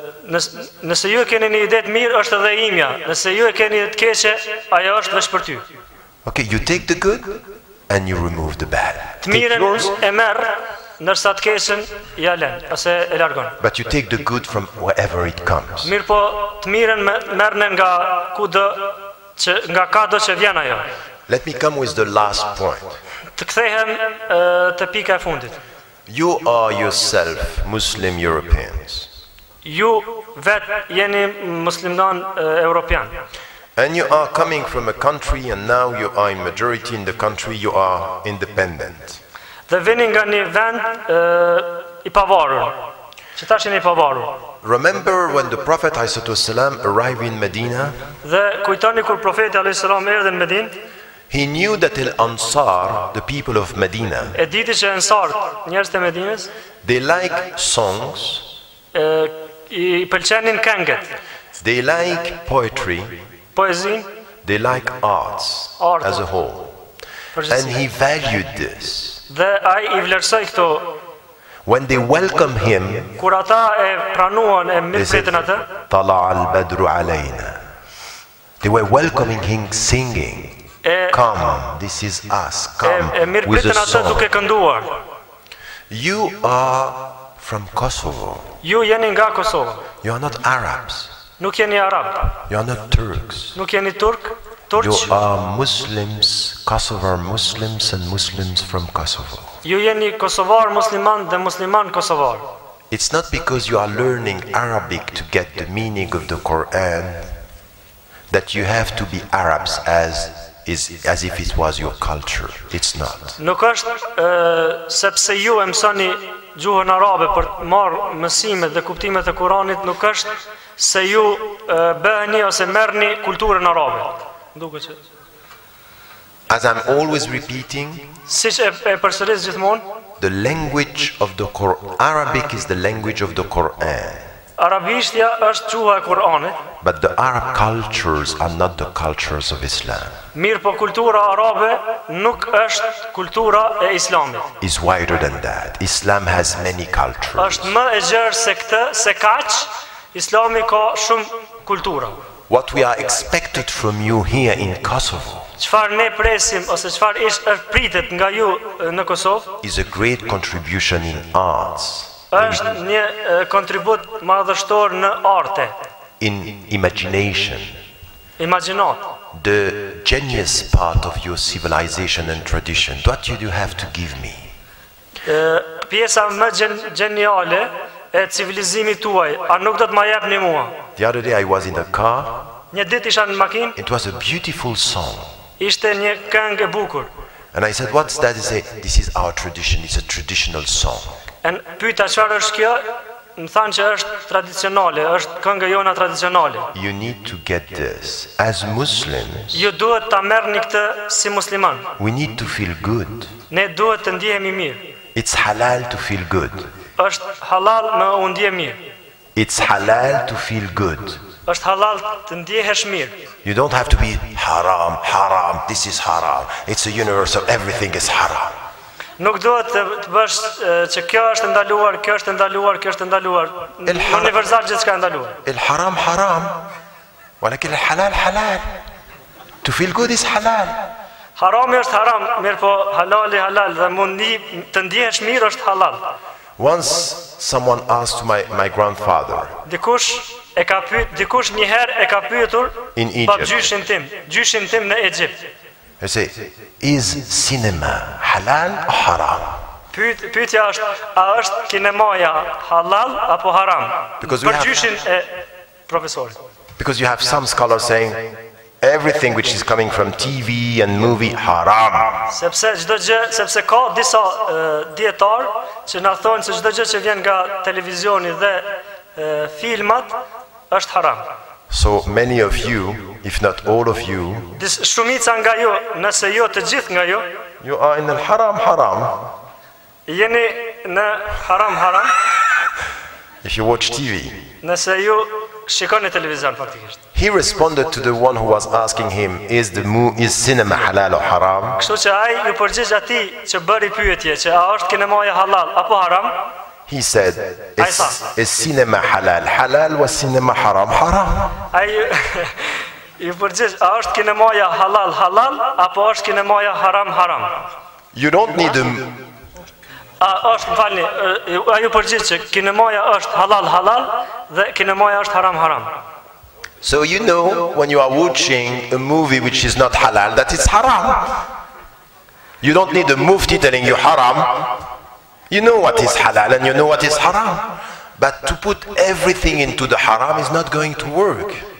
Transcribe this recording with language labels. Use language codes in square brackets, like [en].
[sq] Nëse ju e keni një ide të mirë, është edhe imja. Nëse ju e keni të keqe, ajo është veç për ty. [en] Okay, you take the good and you remove the bad. [sq] Të [en] Take [sq] mirën [en] yours, [sq] e merr, ndërsa të keqen ja lën, ose e largon. [en] but you take the good from wherever it comes. [sq] Mirë po, të mirën merrne nga kudo nga kado që vjen ajo. [en] Let me come with the last point. [sq] Të kthehem te pika e fundit. [en] You are yourself Muslim Europeans. [sq] Ju vet jeni musliman europian. [en] And you are coming from a country and now you are in majority in the country, you are independent. [sq] Dhe vini nga një vend i pavarur. Që tash jeni i pavarur. [en] Remember when the Prophet ﷺ arrived in Medina? [sq] Dhe kujtoni kur profeti alayhis salam erdhi në Medinë, [en] He knew that Al-Ansar, the people of Medina, [sq] e diti që ansart, njerëzit e Medinës, [en] they like songs, [sq] i pëlqenin këngët, [en] they like poetry, [sq] poezin, [en] they like arts [sq] Art. [en] as a whole. And [sq] përgjithësi. [en] he valued this. [sq] Dhe ai i vlerësoi këto. [en] When they welcome him, [sq] Kur ata e pranuan e [en] they said, [sq] mirëpritën atë, [ar] "Tala al-badru alayna." [en] They were welcoming him singing. Come, this is us. Come [sq] e [en] with [sq] mirëpritën [en] a [sq] atë duke [en] song. [sq] kënduar. [en] You are from Kosovo. [sq] Ju jeni nga Kosova. [en] You are not Arabs. [sq] Nuk jeni arab, [en] You are not Turks. [sq] nuk jeni turk, [en] You [sq] turq. [en] are Muslims, Kosovar Muslims and Muslims from Kosovo. [sq] Ju jeni kosovar musliman dhe musliman kosovar. [en] It's not because you are learning Arabic to get the meaning of the Quran that you have to be Arabs as if it was your culture. It's not. [sq] Nuk është sepse ju e mësoni gjuhën arabe për të marrë mësimet dhe kuptimet e Kuranit, nuk është se ju bëheni ose merrni kulturën arabe. Duket që [en] As I'm always repeating, [sq] siç e përsëris gjithmonë, [en] the language of the Quran, Arabic is the language of the Quran. [sq] arabishtja është gjuha e Kuranit, [en] But the Arab cultures are not the cultures of Islam. [sq] mirë po kultura arabe nuk është kultura e Islamit. [en] It's wider than that. Islam has many cultures. [sq] Është më e gjerë se këtë, se kaq, Islami ka shumë kultura. [en] What we are expected from you here in Kosovo [sq] Çfarë ne presim ose çfarë pritet nga ju në Kosovë, [en] is a great contribution in arts, [sq] është një kontribut madhështor në arte, [en] in imagination, [sq] imagjinat. [en] the genius part of your civilization and tradition. What do you have to give me? [sq] Pjesa më geniale e civilizimit tuaj, a nuk do të ma jepni mua? [en] The other day I was in a car. [sq] Një ditë isha në makinë, [en] It was a beautiful song. [sq] ishte një këngë e bukur. [en] And I said, what's that? He said, this is our tradition. It's a traditional song. [sq] E pyeta çfarë është kjo? Më thanë që është tradicionale, është këngë jona tradicionale. [en] You need to get this. As Muslims, [sq] Ju duhet ta merrni këtë si musliman. [en] we need to feel good. [sq] Ne duhet të ndjehemi mirë. [en] It's halal to feel good. [sq] Është halal me u ndje mirë. [en] It's halal to feel good. [sq] Është halal të ndjehesh mirë. [en] You don't have to be haram, haram, this is haram. It's a universal, everything is haram. [sq] Nuk duhet të bësh që kjo është ndaluar, kjo është ndaluar, kjo është ndaluar. Universal gjithçka është ndaluar. [ar] El haram haram. ولكن الحلال حلال. [en] To feel good is halal. [sq] Harami është haram, mirë po halali halal dhe mundi të ndjehesh mirë është halal. [en] Once someone asked my grandfather [sq] Dikush një herë e ka pyetur [en] in [sq] babgjyshin tim në Egjipt. [en] He say, is cinema halal or haram? [sq] Pyetja është, a është kinemaja halal apo haram? Për gjyshin e profesorit. [en] Because you have some scholars saying everything which is coming from TV and movie haram. [sq] Sepse ka disa dietar që na thonë se çdo gjë që vjen nga televizioni dhe filmat është haram. [en] So many of you, if not all of you, [sq] shumica nga ju, nëse jo të gjithë nga ju, [en] you are in al-haram. [sq] Jeni në haram. [en] If you watch TV. [sq] Nëse ju shikoni televizion faktikisht. [en] He responded to the one who was asking him, is cinema halal or haram? [sq] Kështu që ai ju përgjigj atij që bëri pyetje që a është kinemaja halal apo haram? [en] He said, is cinema halal halal wa cinema haram haram? [sq] Ai ju përgjigj, a është kinemaja halal apo është kinemaja haram? [en] You don't need a [sq] Ai ju përgjigj që kinemaja është halal dhe kinemaja është haram. [en] So you know when you are watching a movie which is not halal that it's haram. You don't need a mufti telling you haram. You know what is halal and you know what is haram. But to put everything into the haram is not going to work.